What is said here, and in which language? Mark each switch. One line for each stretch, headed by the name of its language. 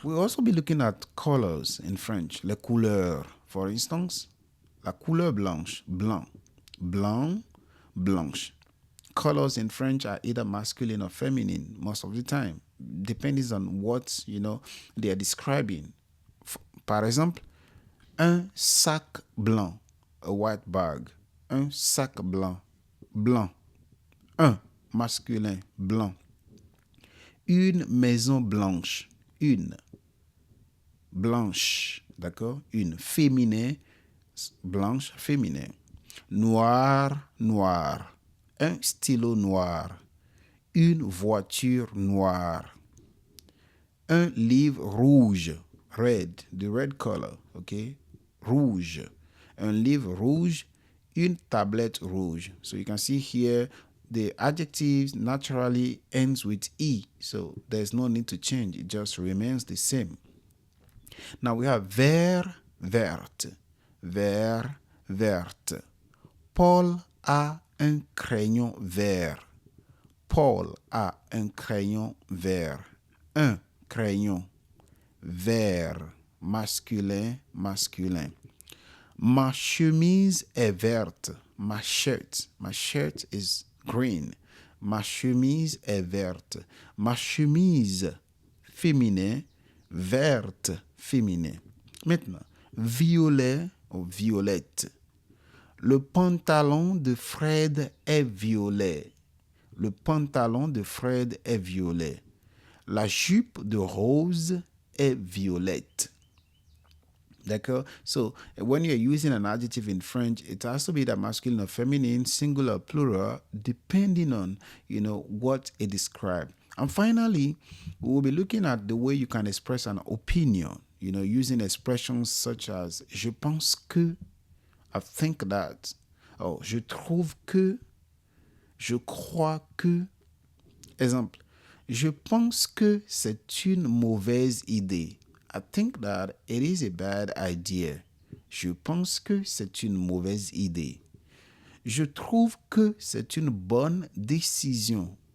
English: We'll also be looking at colors in French.
French: Les couleurs,
English: for instance,
French: la couleur blanche, blanc, blanc, blanche.
English: colors in French are either masculine or feminine most of the time, depending on what, they are describing.
French: Par exemple, un sac blanc,
English: a white bag.
French: Un sac blanc, blanc. Un, masculin, blanc. Une maison blanche, une. Blanche, d'accord? Une, féminin, blanche, féminin. Noir, noir. Un stylo noir. Une voiture noire. Un livre rouge,
English: red, the red color, okay?
French: Rouge. Un livre rouge, une tablette rouge.
English: So you can see here the adjective naturally ends with E. So there's no need to change. It just remains the same. Now we have
French: vert, verte. Vert, verte. Paul a un crayon vert. Paul a un crayon vert. Un crayon vert. Masculin, masculin. Ma chemise est verte.
English: My shirt is green.
French: Ma chemise est verte. Ma chemise, féminin, verte, féminin. Maintenant, violet ou violette. Le pantalon de Fred est violet. Le pantalon de Fred est violet. La jupe de Rose est violette. D'accord?
English: So, when you're using an adjective in French, it has to be either masculine or feminine, singular or plural, depending on, what it describes. And finally, we will be looking at the way you can express an opinion, using expressions such as
French: je pense que,
English: I think that, or
French: je trouve que, je crois que. Exemple, je pense que c'est une mauvaise idée.
English: I think that it is a bad idea.
French: Je pense que c'est une mauvaise idée. Je trouve que c'est une bonne décision.